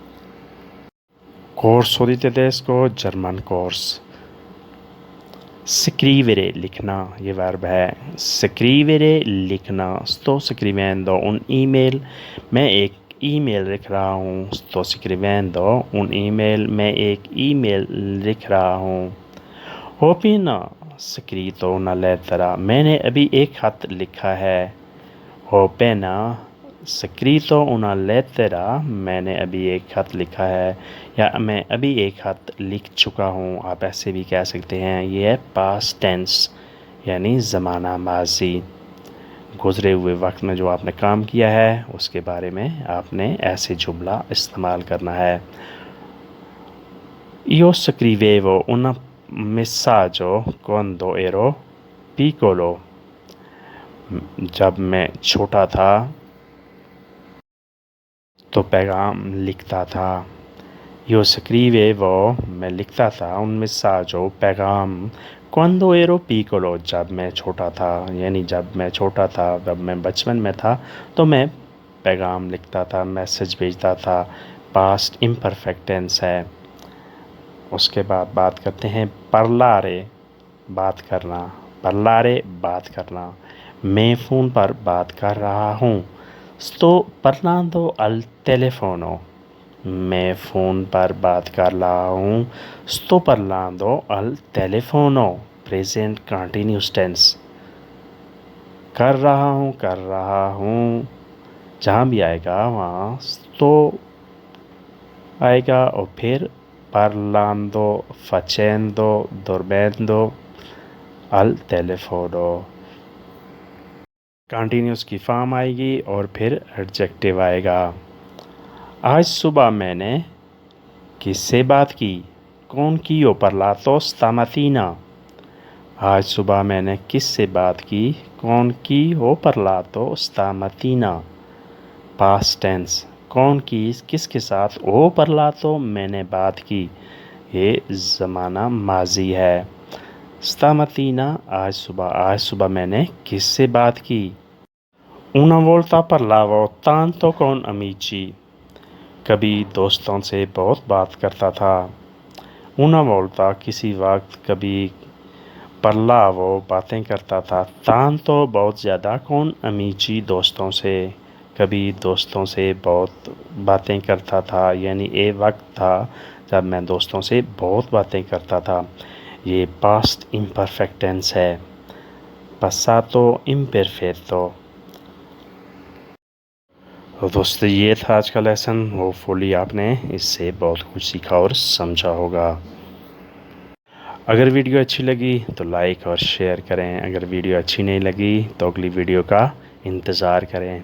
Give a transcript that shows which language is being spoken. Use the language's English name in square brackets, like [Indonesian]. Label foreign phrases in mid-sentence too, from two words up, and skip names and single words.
[Italian] corso di tedesco, [English] German course. [Hindi] scrivere, लिखना, ये वर्ब है। [Italian] scrivere, लिखना। sto scrivendo un email, [Hindi] मैं एक ईमेल लिख रहा हूँ। [Italian] sto scrivendo un email, [Hindi] मैं एक ईमेल लिख रहा हूँ। [Italian] ho appena scritto una lettera, [Hindi] मैंने अभी एक खत लिखा है। [Italian] ho appena scritto una lettera, [Hindi] मैंने अभी एक खत लिखा है, या मैं अभी एक खत लिख चुका हूँ, आप ऐसे भी कह सकते हैं। ये है [English] past tense, [Hindi] यानी ज़माना माजी। गुज़रे हुए वक्त में जो आपने काम किया है, उसके बारे में आपने ऐसे जुमला इस्तेमाल करना है। [Italian] Io scrivevo un messaggio quando ero piccolo, [Hindi] जब मैं छोटा था तो पैगाम लिखता था। [Italian] Io scrivevo, [Hindi] मैं लिखता था, [Italian] un messaggio, पैगाम, quando ero piccolo, [Hindi] जब मैं छोटा था, यानी जब मैं छोटा था, जब मैं बचपन में था, तो मैं पैगाम लिखता था, मैसेज भेजता था। [English] past imperfect tense [Hindi] है। उसके बाद बात करते हैं parlare, बात करना। parlare, बात करना। मैं फ़ोन पर बात कर रहा हूँ। [Italian] sto parlando al telefono, [Hindi] मैं फ़ोन पर बात कर रहा हूँ। [Italian] sto parlando al telefono, [English] present continuous tense. [Hindi] कर रहा हूँ, जहाँ भी आएगा वहाँ sto आएगा और फिर [Italian] parlando, facendo, dormendo al telefono। [Hindi] कंटिन्यूस की फॉर्म आएगी और फिर एडजेक्टिव आएगा। आज सुबह मैंने किससे बात की? [Italian] con chi ho parlato stamattina? [Hindi] आज सुबह मैंने किससे बात की? [Italian] con chi ho parlato stamattina? [English] past tense, [Italian] con chi [Hindi] किसके साथ [Italian] ho parlato, [Hindi] मैंने बात की। ये ज़माना माजी है। stamattina, आज सुबह मैंने किससे बात की? [Italian] Una volta parlavo tanto con amici, [Hindi] कभी दोस्तों से बहुत बात करता था। [Italian] Una volta, [Hindi] किसी वक्त, कभी, parlavo, बातें करता था, tanto, बहुत ज़्यादा, [Italian] con amici, [Hindi] दोस्तों से, कभी दोस्तों से बहुत बातें करता था, यानी ये वक्त था जब मैं दोस्तों से बहुत बातें करता था। ये [English] past imperfect tense [Hindi] है। [Italian] passato imperfetto। [Hindi] तो दोस्तों ये था आज का लेसन। होपफुली आपने इससे बहुत कुछ सीखा और समझा होगा। अगर वीडियो अच्छी लगी तो लाइक और शेयर करें। अगर वीडियो अच्छी नहीं लगी तो अगली वीडियो का इंतज़ार करें।